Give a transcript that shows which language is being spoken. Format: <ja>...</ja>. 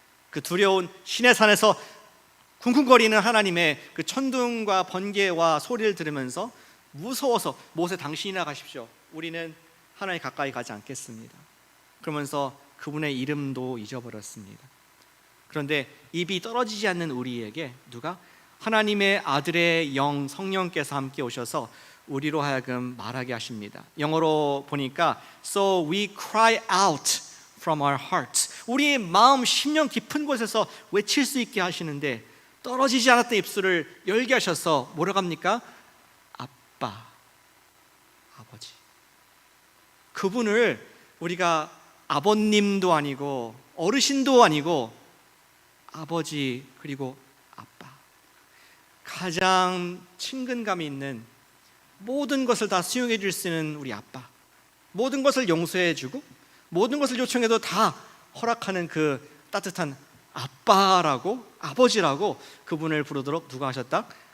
<ko>그 두려운 신의 산에서 쿵쿵거리는 하나님의 그 천둥과 번개와 소리를 들으면서 무서워서 모세 당신이나 가십시오. 우리는 하나님 가까이 가지 않겠습니다. 그러면서 그분의 이름도 잊어버렸습니다. 그런데 입이 떨어지지 않는 우리에게 누가? 하나님의 아들의 영 성령께서 함께 오셔서 우리로 하여금 말하게 하십니다. 영어로 보니까</ko> <en>So we cry out from our hearts.</en> <ko>우리의 마음 심령 깊은 곳에서 외칠 수 있게 하시는데 떨어지지 않았던 입술을 열게 하셔서 뭐라고 합니까? 아빠, 아버지. 그분을 우리가 아버님도 아니고 어르신도 아니고 아버지 그리고 아빠, 가장 친근감이 있는 모든 것을 다 수용해 줄 수 있는 우리 아빠, 모든 것을 용서해 주고 모든 것을 요청해도 다 허락하는 그 따뜻한 아빠라고, 아버지라고 그분을 부르도록 누가 하셨다?</ko>